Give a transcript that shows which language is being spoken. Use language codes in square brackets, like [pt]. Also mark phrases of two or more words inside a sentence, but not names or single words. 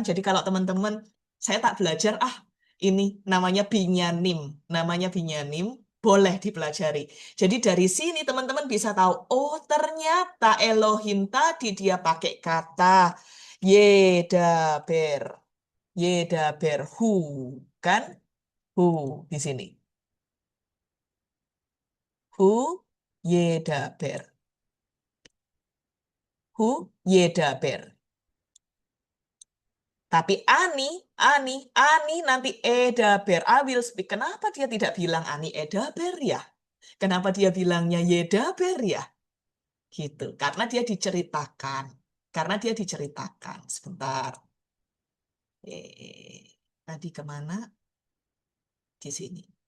[id] Jadi kalau teman-teman, saya tak belajar, ini namanya binyanim, boleh dipelajari. Jadi dari sini teman-teman bisa tahu, oh ternyata Elohim tadi dia pakai kata yedaber. [he] ידבר. הוא. [id] Kan? Hu di sini. [he] הוא ידבר. הוא ידבר. [id] Tapi Ani nanti edaber. [en] I will speak. [id] Kenapa dia tidak bilang [he] אני אדבר [id] ya? Kenapa dia bilangnya yedaber ya? Gitu. Karena dia diceritakan. Sebentar. Tadi kemana? Di sini.